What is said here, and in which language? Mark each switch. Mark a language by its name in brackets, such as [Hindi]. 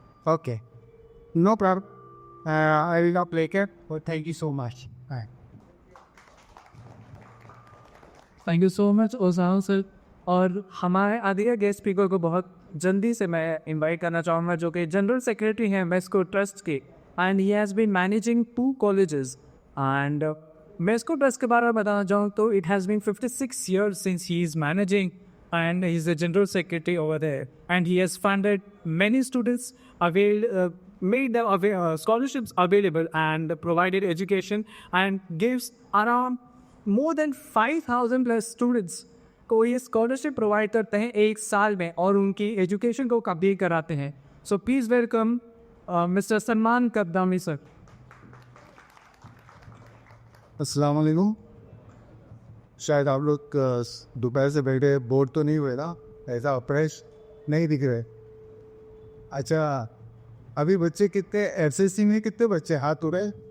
[English] Okay, no problem. I will not play it. But thank you so much. Bye. Thank you so much awesome sir. [Hindi] और हमारे Aditya guest speaker को बहुत जल्दी से मैं इनवाइट करना चाहूँगा, जो कि जनरल सेक्रेटरी हैं मेस्को ट्रस्ट के, [English] And he has been managing 2 colleges. And [Hindi] मेस्को trust के बारे में बताना चाहूँ तो [English] it has been 56 years since he is managing, and he is the general secretary over there, and he has funded many students, made them scholarships available and provided education, and gives around more than 5,000 plus students [Hindi] को ये scholarship provide करते हैं 1 साल में, और उनकी education को complete कराते हैं। [English] So please welcome mister Salman Kaddami sir. [Hindi] अस्सलाम वालेकुम। शायद आप लोग दोपहर से बैठे बोर तो नहीं हुए ना? ऐसा फ्रेश नहीं दिख रहे? अच्छा, अभी बच्चे कितने SSC में कितने बच्चे हाथ उड़े?